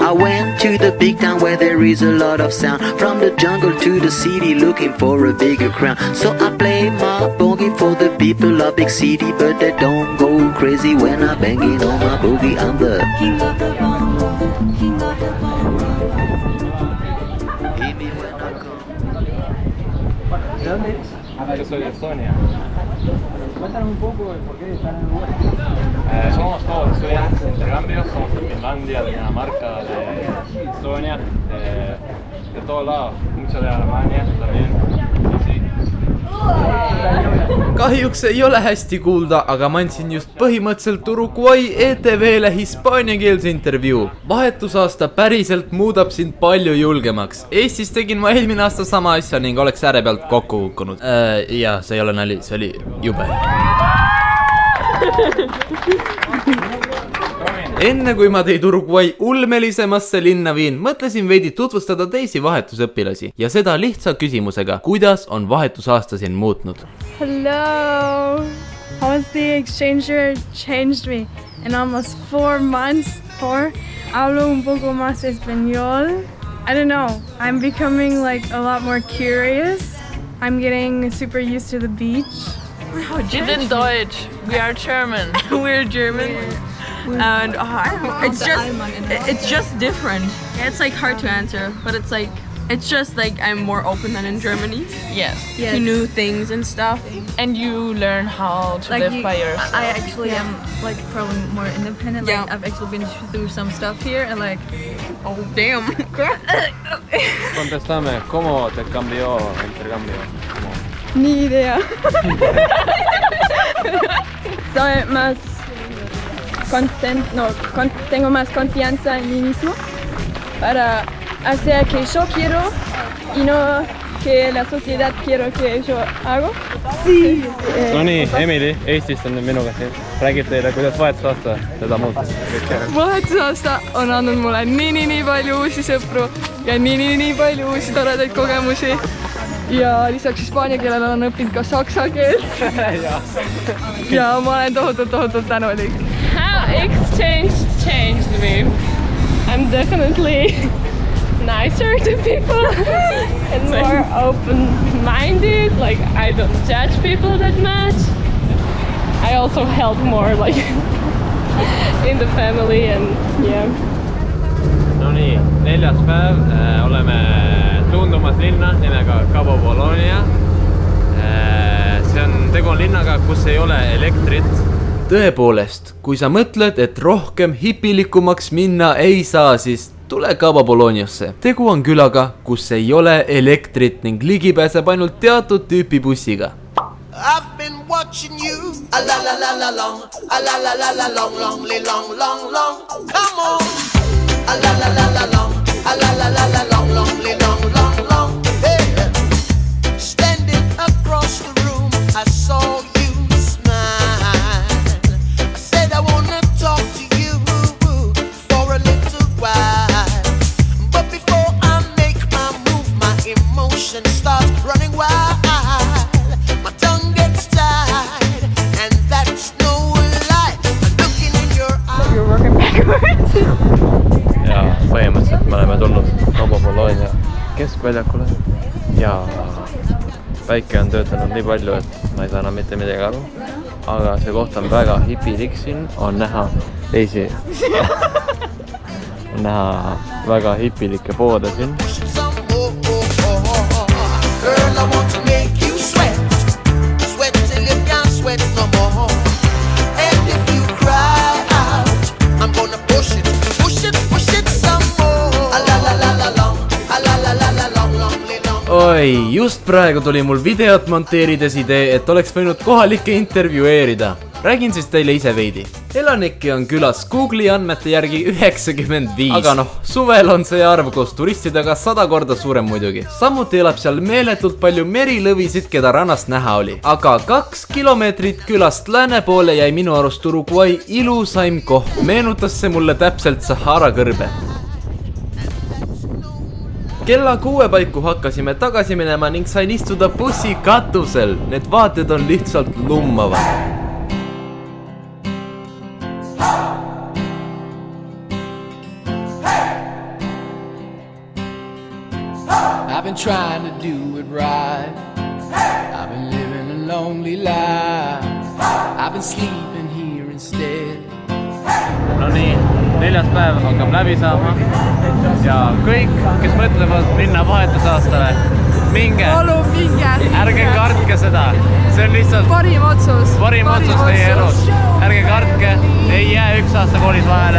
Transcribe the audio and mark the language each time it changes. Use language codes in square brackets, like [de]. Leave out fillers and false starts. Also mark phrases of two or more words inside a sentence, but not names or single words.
[en] I went to the big town where there is a lot of sound. From the jungle to the city, looking for a bigger crown. So I play my boogie for the people of big city, but they don't go crazy when I'm banging on my boogie. I'm the king of the bongo, king of the bongo. [es] ¿De dónde eres? Yo soy de Estonia. Cuéntanos un poco de por qué están en Uruguay. Somos todos estudiantes de intercambio, somos de Finlandia, de Dinamarca, de Estonia, de todos lados, mucho de Alemania también. Sí. [et] kahjuks ei ole hästi kuulda, aga ma andsin just põhimõtteliselt Uruguay ETV-le hispaaniakeelse intervjuu. Vahetusaasta päriselt muudab sind palju julgemaks. Eestis tegin ma eelmine aasta sama asja ning oleks ääre pealt kokku kukkunud. Ja see ei ole nali, see oli jube. Enne kui ma teid Uruguay ulmelisemasse linna viin, mõtlesin veidi tutvustada teisi vahetusõpilasi ja seda lihtsa küsimusega, kuidas on vahetusaasta siin muutnud. [en] Hello! How has the exchange year changed me? In almost 4 months, [es] hablo un poco más español. [en] I don't know, I'm becoming like a lot more curious. I'm getting super used to the beach. [de] Wir sind Deutsch. [en] We are German. We're German. And it's just different. It's like hard to answer, but it's just like I'm more open than in Germany. Yes. To new things and stuff. And you learn how to live by yourself. I actually am like probably more independent. Like I've actually been through some stuff here and like, oh damn. [es] Contestame, ¿cómo te cambió el intercambio? Ni idea. Soy más tengo más confianza en mí mismo para hacer que yo quiero y no que la sociedad quiero que yo hago. Sí. [et] No nii, Emily Eestist on minuga siin. Räägib teile, kuidas vahetusaasta seda muutus. Vahetusaasta on andnud mulle nii palju uusi sõpru ja nii palju uusi toredaid kogemusi. Ja lisaks hispaania keelele on õppinud ka saksa keel. Ja ma olen tohutult tänulik. [en] How exchange changed me? I'm definitely nicer to people and more open-minded. Like I don't judge people that much. I also help more like in the family and yeah. [et] No nii, 4. päev, oleme suundumas linna nimega Cabo Pollonia. Tegu on linnaga, kus ei ole elektrit. Tõepoolest, kui sa mõtled, et rohkem hipilikumaks minna ei saa, siis tule Cabo Polloniasse. Tegu on külaga, kus ei ole elektrit ning ligi pääseb ainult teatud tüüpi bussiga. [en] I've been watching you a la la la la long, a la la la la long, long. Come on, a la la la la long, a la la la la long, long. Hey, standing across the room, I saw you smile. I said I wanna talk to you for a little while, but before I make my move, my emotions start running wild. My tongue gets tied, and that's no lie. Looking in your eyes. You're working backwards. [et] Ja põhimõtteliselt me oleme tulnud Cabo Pollonia keskväljakule ja päike on töötanud nii palju, et ma ei saa enam mitte midagi aru. Aga see koht on väga hipilik siin, on näha teisi on näha väga hipilikke poode siin. [en] Girl, I want to make you sweat till you can't sweat no more. And if you cry out, I'm gonna push it some more. A la la la la long, a la la la la long. [et] Oi, just praegu tuli mul videot monteerides idee, et oleks võinud kohalikke intervjueerida. Räägin siis teile ise veidi. Elanikke on külas Google'i andmete järgi 95. Aga noh, suvel on see arv koos turistidega 100 korda suurem muidugi. Samuti elab seal meeletult palju merilõvisid, keda rannast näha oli. Aga 2 kilomeetrit külast lääne poole jäi minu arust Uruguay ilusaim koht. Meenutas see mulle täpselt Sahara kõrbe. Kella 6 paiku hakkasime tagasi minema ning sain istuda bussi katusel. Need vaated on lihtsalt lummavad. [en] I've been trying to do it right. I've been living a lonely life. I've been sleeping here instead. [et] No nii, 4. päev hakkab läbi saama ja kõik, kes mõtlevad minna vahetusaastale, minge, ärge kartke seda, see on lihtsalt parim otsus teie elus, ärge kartke, ei jää 1 aasta koolis vahele